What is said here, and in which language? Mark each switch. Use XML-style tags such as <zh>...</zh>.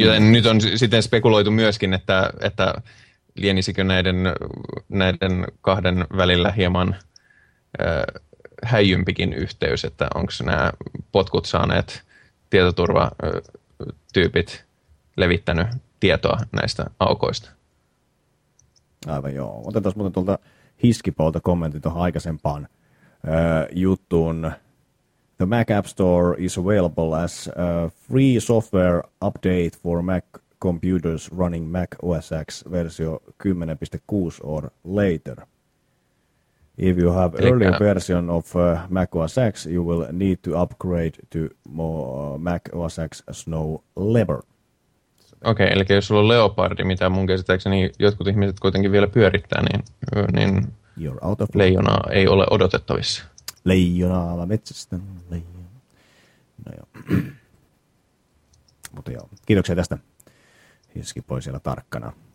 <fi>Joten nyt on sitten spekuloitu myöskin, että lienisikö näiden kahden välillä hieman häijympikin yhteys, että onko nämä potkut saaneet tietoturvatyypit levittänyt tietoa näistä aukoista? Aivan joo. Otetaan muuten tuolta Hiskipolta kommentti tuohon aikaisempaan juttuun.</fi> <en>The Mac App Store is available as a free software update for Mac computers running Mac OS X versio 10.6 or later. If you have earlier version of Mac OS X, you will need to upgrade to more Mac OS X Snow Leopard.</en> <fi>Okei, okay, eli jos sulla on Leopardi, mitä mun käsittääkseni jotkut ihmiset kuitenkin vielä pyörittää, niin leijonaa ei ole odotettavissa. Leijonaa ala metsästä. Leijona. No joo. Mutta joo, kiitoksia tästä. Hiski pois siellä tarkkana.</fi>